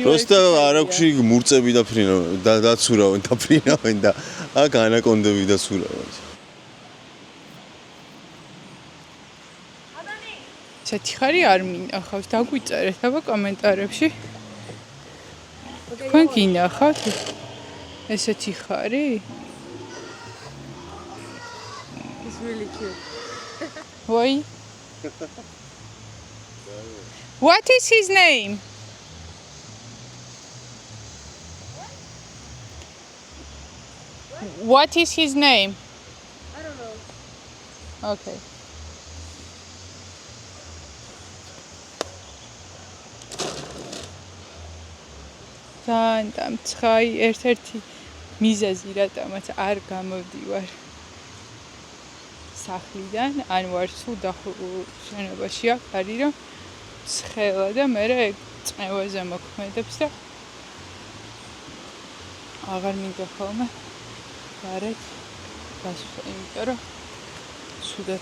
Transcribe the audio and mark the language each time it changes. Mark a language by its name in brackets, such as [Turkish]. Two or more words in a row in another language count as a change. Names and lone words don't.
[Georgian] просто არაგვში მურწები და დაცურავენ და ფრინავენ და აქ ანაკონდები დაცურავენ. ესეთი ხარი არ მინახავს, დაგვიწერეთ აბა კომენტარებში. თქვენ გინახავთ ესეთი ხარი? [English] It's really cute. Why? What is his name? What is his name? I don't know. Okay. [Georgian] ძალიან დამცხაი, ერთ-ერთი მიზეზი რატომაც არ გამოვდივარ სახლიდან, ან ვარ სულ შენობაში აქ არის რომ ცხელა და მე წნევაზე მოქმედებს და აღარ მინდა ხოლმე გარეთ გასვლა, იმიტომ რომ სუდად